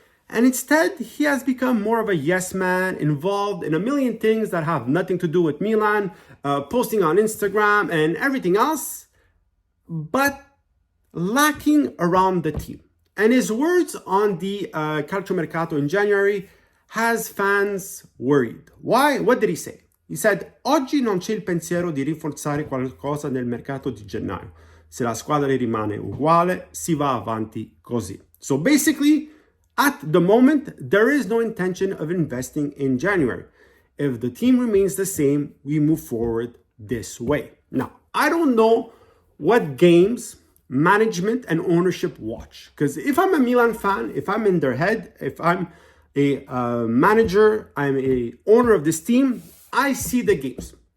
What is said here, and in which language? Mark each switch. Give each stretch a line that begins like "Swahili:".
English: And instead, he has become more of a yes man, involved in a million things that have nothing to do with Milan, posting on Instagram and everything else, but lacking around the team. And his words on the Calciomercato in January has fans worried. Why? What did he say? He said,
Italian: oggi non c'è il pensiero di rinforzare qualcosa nel mercato di gennaio. Se la squadra rimane uguale, si va avanti così.
English: So basically, at the moment, there is no intention of investing in January. If the team remains the same, we move forward this way. Now, I don't know what games management and ownership watch. Because if I'm a Milan fan, if I'm in their head, if I'm a manager, I'm a owner of this team, I see the games.